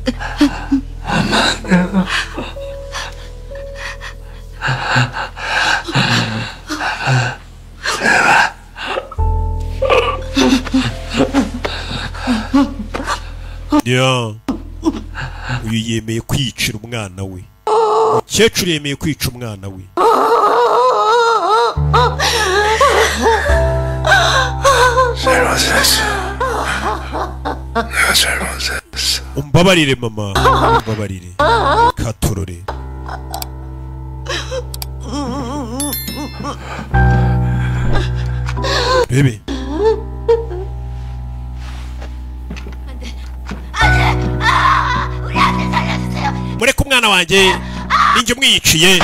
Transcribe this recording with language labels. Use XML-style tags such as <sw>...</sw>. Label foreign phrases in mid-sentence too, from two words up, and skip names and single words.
<en>Yeah.</en> <rw>Uyu yemeye kwicira umwana we. Umukecuru yemeye kwica umwana we.</rw> <ko>잘못했어. 내가 잘못했어.</ko> <rw>umbabarire mama, umbabarire katurore. Bebe mureke umwana wanjye ninjye umwiyiciye.</rw>